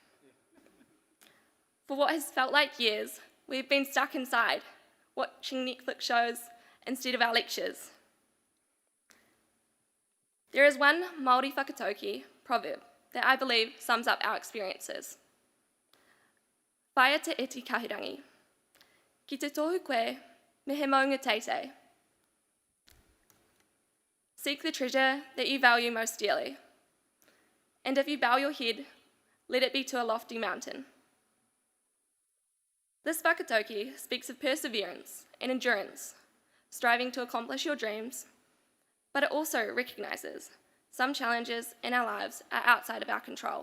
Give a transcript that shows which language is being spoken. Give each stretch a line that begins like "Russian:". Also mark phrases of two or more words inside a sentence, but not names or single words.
English: For what has felt like years, we've been stuck inside, watching Netflix shows instead of our lectures. There is one Māori whakatauki proverb that I believe sums up our experiences.
Māori: Whaia te eti kahirangi. Ki te tohu koe, me he maunga teitei.
English: Seek the treasure that you value most dearly. And if you bow your head, let it be to a lofty mountain. This whakatauki speaks of perseverance and endurance, striving to accomplish your dreams, but it also recognises some challenges in our lives are outside of our control.